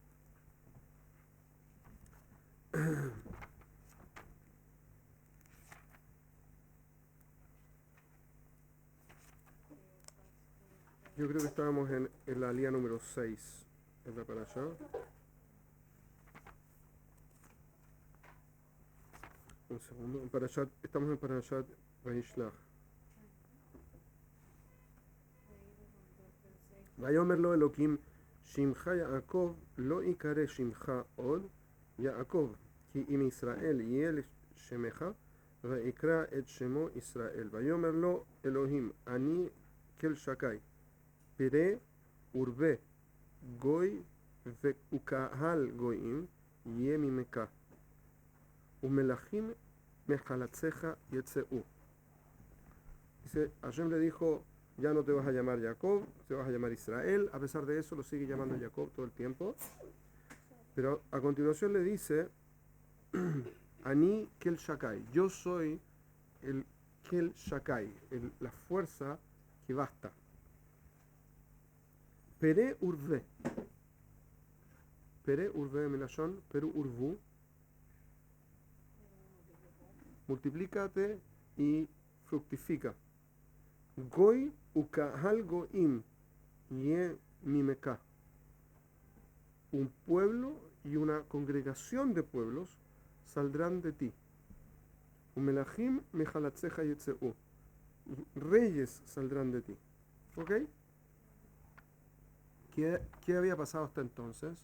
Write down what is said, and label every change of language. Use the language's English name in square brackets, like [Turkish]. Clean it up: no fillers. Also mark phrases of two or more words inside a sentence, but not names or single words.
[Spanish] Yo creo que estábamos en la alía número 6. ¿Es la para allá? Un segundo. Estamos en [Hebrew] Parashat Vayishlach. ויאמר לו אלוהים שמך יעקב לא יקרא שמך עוד יעקב כי אם ישראל יהיה שמך ויקרא את שמו ישראל. ויאמר לו אלוהים אני כל שקי פרא ורבה גוי וקהל גויים יהיה ממך ומלכים מחלציך יצאו. [Spanish] Dice, Hashem le dijo, ya no te vas a llamar Jacob, te vas a llamar Israel. A pesar de eso lo sigue llamando Jacob todo el tiempo. Pero a continuación le dice, [Hebrew] אני קל שדי, [Spanish] yo soy el [Hebrew] קל שדי, [Spanish] la fuerza que basta. [Hebrew] פרה ורבה מלשון פרו ורבו, [Spanish] multiplícate y fructifica. [Hebrew] גוי וקהל גויים יהיה ממך, [Spanish] un pueblo y una congregación de pueblos saldrán de ti. [Hebrew] ומלכים מחלציך יצאו, [Spanish] reyes saldrán de ti. ¿Ok? ¿Qué había pasado hasta entonces?